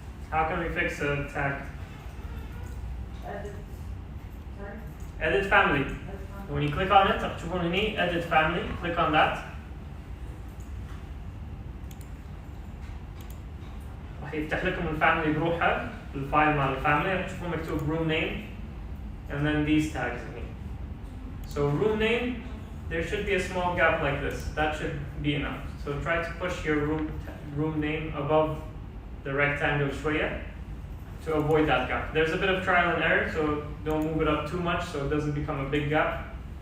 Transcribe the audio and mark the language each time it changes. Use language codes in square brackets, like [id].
[en] How can we fix a tag? Edit family. When you click on it, [ar] تشوفون هني [en] edit family, click on that. [ar] راح يفتح لكم الفاميلي بروحها الفايل مال الفاميلي راح تشوفون مكتوب [en] room name and then these tags [ar] هني. [en] So room name, there should be a small gap like this. That should be enough. So try to push your room name above the rectangle [ar] شوية [en] to avoid that gap. There's a bit of trial and error, so don't move it up too much so it doesn't become a big gap.